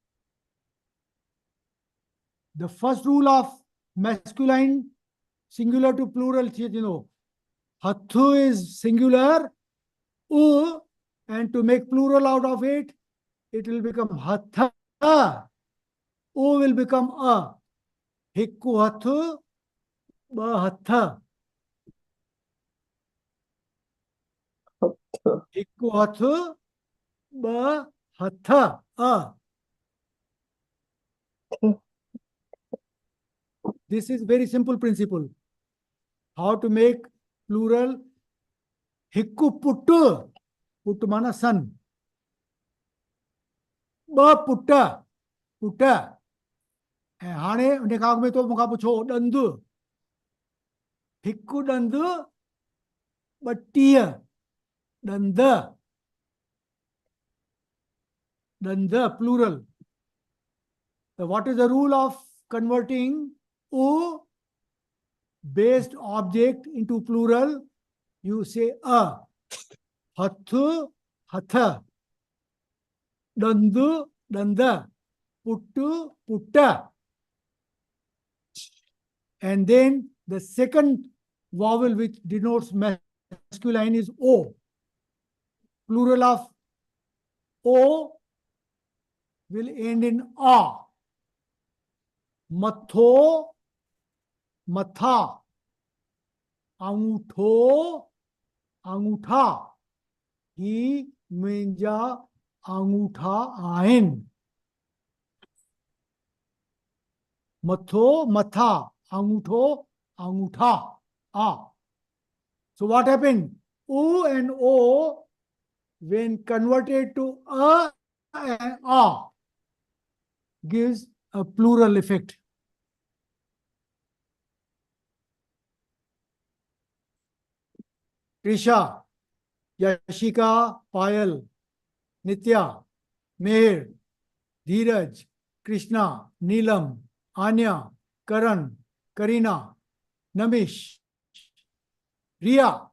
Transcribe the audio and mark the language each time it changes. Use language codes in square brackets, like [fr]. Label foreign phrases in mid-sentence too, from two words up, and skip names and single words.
[en] The first rule of masculine, singular to plural, you know, hathu is singular, u, and to make plural out of it, it will become hatha. U will become a. [sd] हिकु हथु, ॿ हथा. हिकु हथु, ॿ हथा. A. [en] This is very simple principle. How to make plural. [sd] हिकु पुटु. [en] Puttu mana son. [sd] ॿ पुट ऐं हाणे उन खां अॻु में तो मूंखां पुछो ॾंदु हिकु ॾंदु ॿटीह ॾंद plural. [en] So what is the rule of converting u based object into plural? You say a. [sd] हथु हथा, ॾंदु ॾंदा, पुटु पुटा. [en] And then the second vowel which denotes masculine is o. Plural of o will end in a. [sd] मथो मथा, अंगूठो अंगूठा. ही मुंहिंजा अंगूठा आहिनि. मथो मथा, अंगूठो अंगूठा. [en] So what happened? U and o, when converted to a and a, gives a plural effect. Trisha, Yashika, Payal, Nitya, Meher, Dheeraj, Krishna, Neelam, Anya, Karan, Karina, Namish, Riya.